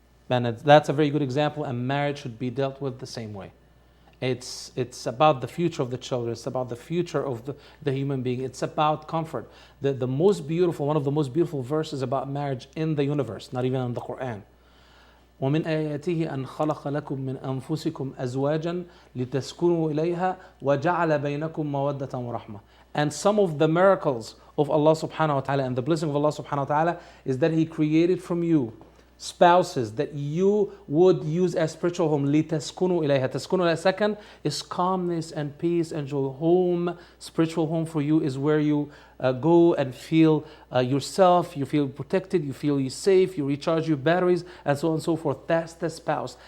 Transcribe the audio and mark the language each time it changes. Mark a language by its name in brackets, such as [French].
[English] And that's a very good example, and marriage should be dealt with the same way. It's about the future of the children. It's about the future of the human being. It's about comfort. The most beautiful, one of the most beautiful verses about marriage in the universe, not even in the Quran. [Arabic] ومن آياته أن خلق لكم من أنفسكم أزواجا لتسكنوا إليها وجعل بينكم مودة ورحمة. [English] And some of the miracles of Allah subhanahu wa ta'ala and the blessing of Allah subhanahu wa ta'ala is that He created from you spouses that you would use as spiritual home. [Arabic] لِتَسْكُنُوا إِلَيْهَا. [English] تَسْكُنُوا, second, is calmness and peace and joy. Home, spiritual home for you is where you go and feel yourself, you feel protected, you feel you safe, you recharge your batteries, and so on and so forth. That's the spouse.